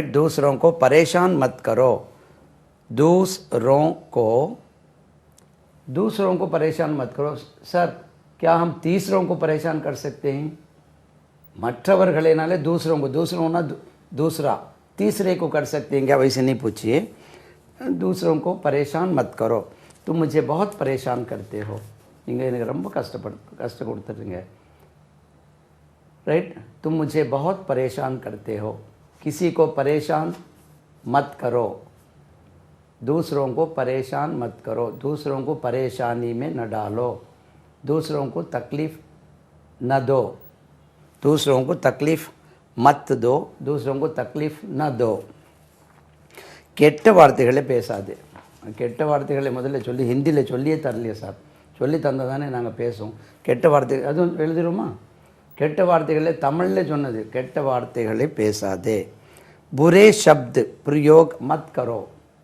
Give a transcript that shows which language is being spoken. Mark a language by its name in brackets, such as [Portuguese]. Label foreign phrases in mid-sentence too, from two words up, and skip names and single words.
[Hindi] दूसरों को परेशान मत करो. दूसरों को परेशान मत करो. सर, क्या हम तीसरों को परेशान कर सकते हैं? मற்றவர்களேனாலே दूसरों को, दूसरों ना दूसरा, तीसरे को कर सकते हैं क्या? वैसे नहीं पूछिए. दूसरों को परेशान मत करो. तुम मुझे बहुत परेशान करते हो. [Tamil] நீங்கள் எனக்கு ரொம்ப கஷ்ட கொடுத்துருங்க, [Hindi] राइट? तुम मुझे बहुत परेशान करते हो. किसी को परेशान मत करो. दूसरों को परेशान मत करो. दूसरों को परेशानी में न डालो. दूसरों को तकलीफ़ न दो. दूसरों को तकलीफ़ मत दो. दूसरों को तकलीफ़ न दो. [Tamil] கெட்ட வார்த்தைகளை பேசாது. கெட்ட வார்த்தைகளை முதல்ல சொல்லி ஹிந்தியில் சொல்லியே தரலையே சார். சொல்லி தந்தால் தானே நாங்கள் பேசுவோம். கெட்ட வார்த்தை அதுவும் எழுதிடுமா? கெட்ட வார்த்தைகளை தமிழில் சொன்னது. கெட்ட வார்த்தைகளை பேசாதே. [Hindi] बुरे शब्द प्रयोग मत करो.